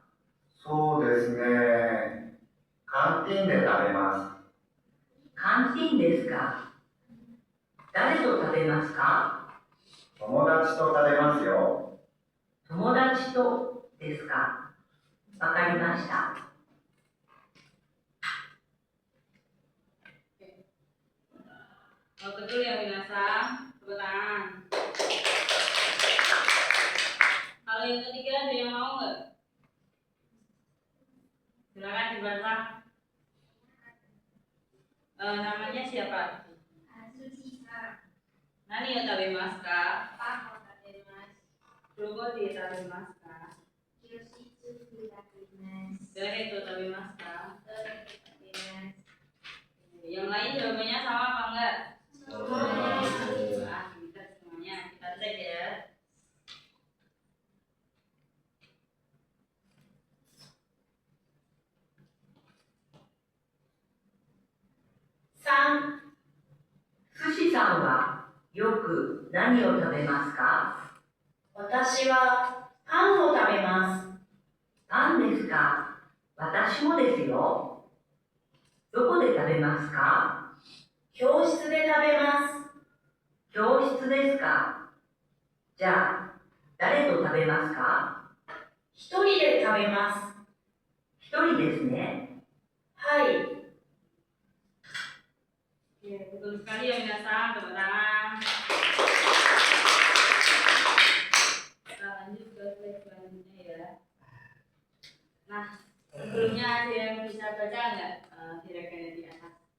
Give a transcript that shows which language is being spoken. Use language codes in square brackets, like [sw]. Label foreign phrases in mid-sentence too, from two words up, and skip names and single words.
[ja] そうですね。カンティンで食べます。カンティンですか。誰と食べますか？友達と食べますよ。友達とですか。わかりました。 [id] Betul ya Minasang, tepuk tangan. Kalau yang ketiga ada yang mau nggak? Silakan dibantah. Namanya siapa? [ja] 何や食べますか? どこで食べますか？誰と食べますか? [id] Yang lain jawabannya sama apa enggak? Kita semuanya kita cek ya. [ja] 寿司さんはよく何を食べますか？私はパンを食べます。パンですか。私もですよ。どこで食べますか？教室で食べます。教室ですか。じゃあ、誰と食べますか？一人で食べます。一人ですね。はい。 [id] Betul sekali ya Minasang, tepuk tangan. Kita lanjut ke slide selanjutnya ya. Nah, sebelumnya ada yang bisa baca nggak kira-kira di atas?